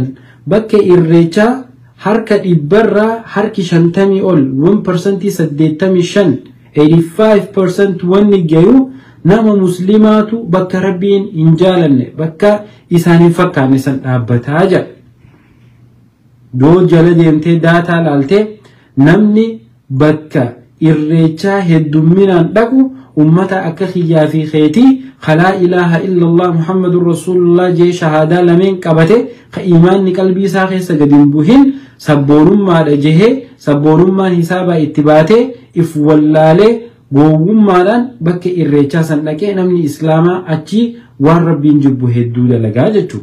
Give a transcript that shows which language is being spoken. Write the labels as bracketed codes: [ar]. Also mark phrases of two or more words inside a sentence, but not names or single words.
[om] Bakka irreechaa harka dhibbarraa harki 50 ol 1% 85 85% wanni gayu nama muslimaatu bakka rabbiin hin jaalanne bakka isaaniin fakkaanne san dhaabbataa jira. Doo jala deemtee daataa laaltee namni bakka irreechaa heddumminaan dhaqu ummata akka khiyyaa fi kheetii khalaa [ar] إله إلا الله محمد رسول الله [om] jee shahaadaa lameen qabate ka imaanni qalbii isaa keessa gadi hin buhin sabboonummaadha jehee sabboonummaan hisaabaa itti baatee if wallaalee gowwummaadhaan bakka irreechaa san dhaqee namni islaamaa achi waan rabbiin jibbu hedduu dalagaa jechuudha.